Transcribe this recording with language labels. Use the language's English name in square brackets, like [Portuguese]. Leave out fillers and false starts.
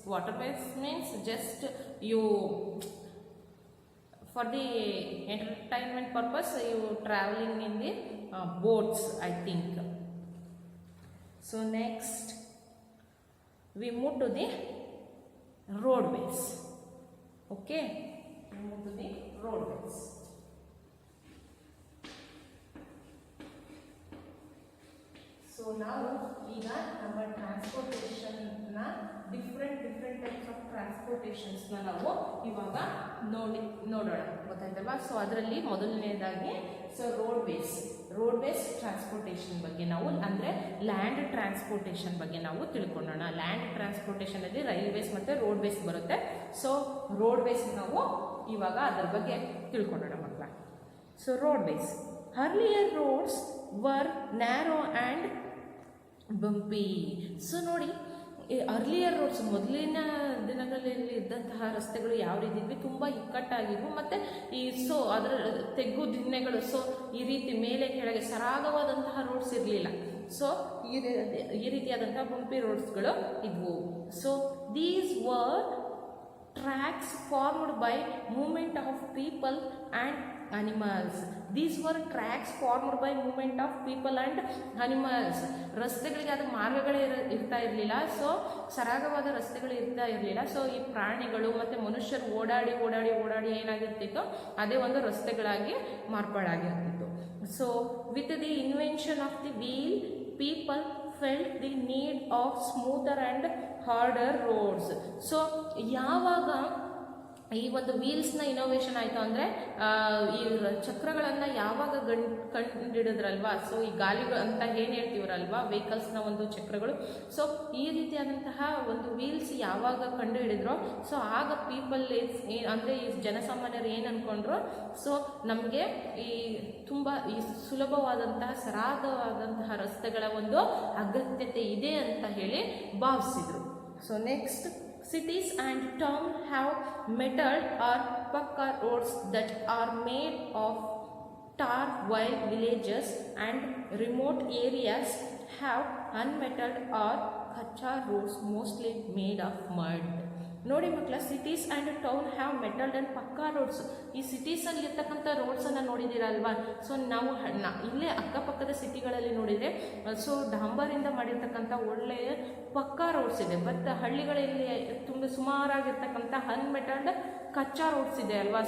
[English] Waterways means just you for the entertainment purpose you traveling in the boats, I think. So next we move to the roadways. Okay, we move to the roadways. So now [Kannada] ಈಗ ನಮ್ಮ transportation ನ different types of transportations ನ ನಾವು ಇವಾಗ ನೋಡೋಣ ಗೊತ್ತಾಯ್ತಲ್ವಾ. So ಅದರಲ್ಲಿ ಮೊದಲನೇದಾಗಿ so roadways transportation ಬಗ್ಗೆ ನಾವು ಅಂದ್ರೆ ಲ್ಯಾಂಡ್ ಟ್ರಾನ್ಸ್ಪೋರ್ಟೇಷನ್ ಬಗ್ಗೆ ನಾವು ತಿಳ್ಕೊಳ್ಳೋಣ. ಲ್ಯಾಂಡ್ ಟ್ರಾನ್ಸ್ಪೋರ್ಟೇಷನ್ ಅಲ್ಲಿ ರೈಲ್ವೇಸ್ ಮತ್ತೆ ರೋಡ್ವೇಸ್ ಬರುತ್ತೆ. ಸೊ ರೋಡ್ವೇಸ್ ನಾವು ಇವಾಗ ಅದರ ಬಗ್ಗೆ ತಿಳ್ಕೊಳ್ಳೋಣ ಮಕ್ಕಳ. [English] So roadways earlier roads were narrow and bumpy. [Kannada] So ನೋಡಿ ಅರ್ಲಿಯರ್ ರೋಡ್ಸ್ ಮೊದಲಿನ ದಿನಗಳಲ್ಲಿ ಇದ್ದಂತಹ ರಸ್ತೆಗಳು ಯಾವ ರೀತಿ ಇದ್ವಿ, ತುಂಬ ಇಕ್ಕಟ್ಟಾಗಿದ್ವು ಮತ್ತು ಸೊ ಅದರ ತೆಗ್ಗು ದಿಣ್ಣೆಗಳು ಸೊ ಈ ರೀತಿ ಮೇಲೆ ಕೆಳಗೆ ಸರಾಗವಾದಂತಹ ರೋಡ್ಸ್ ಇರಲಿಲ್ಲ. ಸೊ ಈ ರೀತಿಯಾದಂತಹ ಬಂಪಿ ರೋಡ್ಸ್ಗಳು ಇದ್ವು. [English] So these were tracks formed by movement of people and animals. These were tracks formed by movement of people and animals. [Kannada] ರಸ್ತೆಗಳಿಗೆ ಅದು ಮಾರ್ಗಗಳೇ ಇರ್ತಾ ಇರಲಿಲ್ಲ. ಸೊ ಸರಾಗವಾದ ರಸ್ತೆಗಳು ಇರ್ತಾ ಇರಲಿಲ್ಲ. ಸೊ ಈ ಪ್ರಾಣಿಗಳು ಮತ್ತು ಮನುಷ್ಯರು ಓಡಾಡಿ ಏನಾಗಿರ್ತಿತ್ತು ಅದೇ ಒಂದು ರಸ್ತೆಗಳಾಗಿ ಮಾರ್ಪಾಡಾಗಿರ್ತಿತ್ತು. [English] So with the invention of the wheel people felt the need of smoother and harder roads. [Kannada] So ಯಾವಾಗ ಈ ಒಂದು ವೀಲ್ಸ್ನ ಇನೋವೇಷನ್ ಆಯಿತು ಅಂದರೆ ಈ ಚಕ್ರಗಳನ್ನು ಯಾವಾಗ ಕಂಡುಹಿಡಿದ್ರಲ್ವಾ. ಸೊ ಈ ಗಾಲಿಗಳು ಅಂತ ಏನು ಹೇಳ್ತೀವ್ರಲ್ವಾ ವೆಹಿಕಲ್ಸ್ನ ಒಂದು ಚಕ್ರಗಳು. ಸೊ ಈ ರೀತಿಯಾದಂತಹ ಒಂದು ವೀಲ್ಸ್ ಯಾವಾಗ ಕಂಡು ಹಿಡಿದ್ರೋ ಸೊ ಆಗ ಪೀಪಲ್ ಅಂದರೆ ಈ ಜನಸಾಮಾನ್ಯರು ಏನು ಅಂದ್ಕೊಂಡ್ರು, ಸೊ ನಮಗೆ ಈ ತುಂಬ ಈ ಸುಲಭವಾದಂತಹ ಸರಾಗವಾದಂತಹ ರಸ್ತೆಗಳ ಒಂದು ಅಗತ್ಯತೆ ಇದೆ ಅಂತ ಹೇಳಿ ಭಾವಿಸಿದರು. [English] So next cities and towns have metalled or pakka roads that are made of tar, while villages and remote areas have unmetalled or kacha roads mostly made of mud. [Kannada] ನೋಡಿ ಮಕ್ಕಳ, [English] Cities and town have metalled and pakka roads. [Kannada] ಈ ಸಿಟೀಸಲ್ಲಿ ಇರ್ತಕ್ಕಂಥ ರೋಡ್ಸನ್ನು ನೋಡಿದ್ದೀರಲ್ವಾ. So ನಾವು ಇಲ್ಲೇ ಅಕ್ಕಪಕ್ಕದ ಸಿಟಿಗಳಲ್ಲಿ ನೋಡಿದರೆ ಸೊ ಡಾಂಬರಿಂದ ಮಾಡಿರ್ತಕ್ಕಂಥ ಒಳ್ಳೆಯ ಪಕ್ಕಾ ರೋಡ್ಸ್ ಇದೆ. ಬಟ್ ಹಳ್ಳಿಗಳಲ್ಲಿ ತುಂಬ ಸುಮಾರಾಗಿರ್ತಕ್ಕಂಥ ಅನ್ಮೆಟಲ್ಡ್ ಕಚ್ಚಾ ರೋಡ್ಸ್ ಇದೆ ಅಲ್ವಾ.